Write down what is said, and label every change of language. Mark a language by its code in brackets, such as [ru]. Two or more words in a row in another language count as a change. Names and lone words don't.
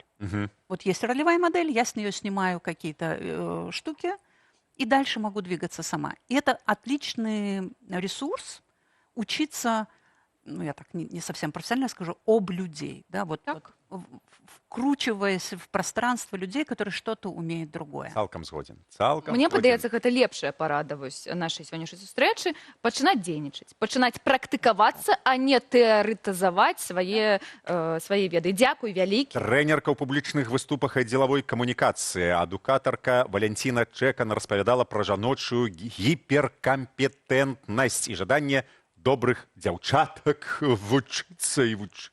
[ru] Вот есть ролевая модель, я с нее снимаю какие-то штуки, и дальше могу двигаться сама. И это отличный ресурс учиться, ну, я так не совсем профессионально скажу, об людей. Да, вот, вкручиваясь в пространство людей, которые что-то умеют другое. [be] Цалкам згоден. Цалкам Мне згоден. падаецца, гэта лепшая парада нашай сённяшняй сустрэчы, пачынаць дзейнічаць, пачынаць практыкавацца, а не тэарэтызаваць свае веды. Дзякуй вялікі. Трэнерка ў публічных выступах і дзелавой камунікацыі, адукатарка Валянціна Чэкан распавядала пра жаночую гіперкампетэнтнасць і жаданне добрых дзяўчатак вучыцца і вучыцца.